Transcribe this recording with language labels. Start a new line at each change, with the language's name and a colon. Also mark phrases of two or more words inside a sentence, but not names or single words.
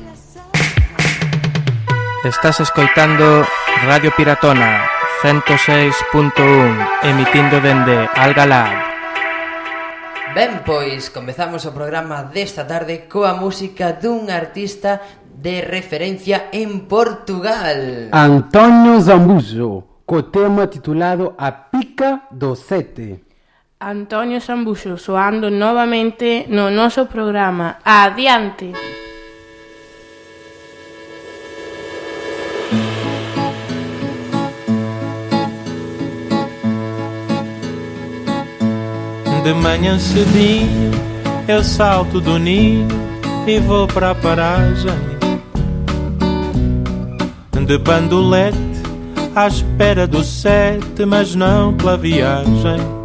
Galician: Estás escoitando Radio Piratona 106.1, emitindo dende Algalab. Ben, pois, comezamos o programa desta tarde coa música dun artista de referencia en Portugal. António Zambujo, co tema titulado A Pica do Sete. António Zambujo soando novamente no noso programa. Adiante!
Portuguese: De manhã cedinho eu salto do ninho e vou para a paragem de bandolete à espera do 7, mas não pela viagem.